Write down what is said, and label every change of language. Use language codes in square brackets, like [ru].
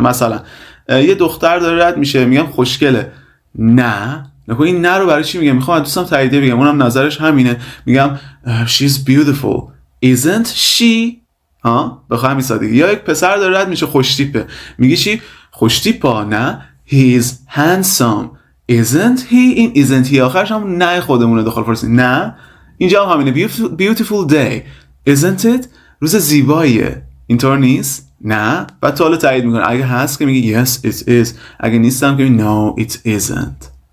[fa] مثلا یه دختر داره رد میشه، میگم خوشگله. نه نکن این نه رو برای چی میگم؟ میخوام دوستم تاییدیه بگم، اونم نظرش همینه، میگم [en] she's beautiful isn't she. [fa] بخوام همین سادگی. یا یک پسر داره رد میشه، خوش تیپه، میگی چی؟ خوش تیپا. نه [en] he is handsome isn't he. [fa] این [en] isn't he [fa] آخرش هم نه خودمونه داخل فارسی. نه اینجا هم همینه [en] beautiful day isn't it. [fa] روز زیباییه. اینطور نیست؟ نه. بعد تو حالا تایید میکنه. اگه هست که میگی [en] yes it is، [fa] اگه نیستم که میگی [en] no it isn't.